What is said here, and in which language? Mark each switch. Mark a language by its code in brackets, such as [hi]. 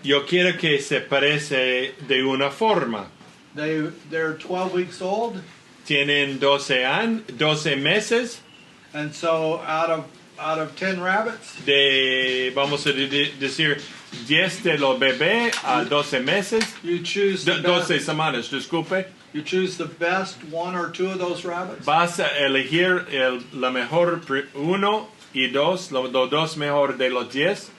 [es] Yo quiero que se parece de una forma. [en] They're 12 weeks old. [es] Tienen 12 meses [en] And so out of 10 rabbits, [es] vamos a decir, 10 de los bebés a 12 meses, [en] you choose the 12 best, [es] semanas, disculpe. [en] you choose the best 1 or 2 of those rabbits. [es] Vas a elegir la mejor 1 y 2, los 2 mejor de los 10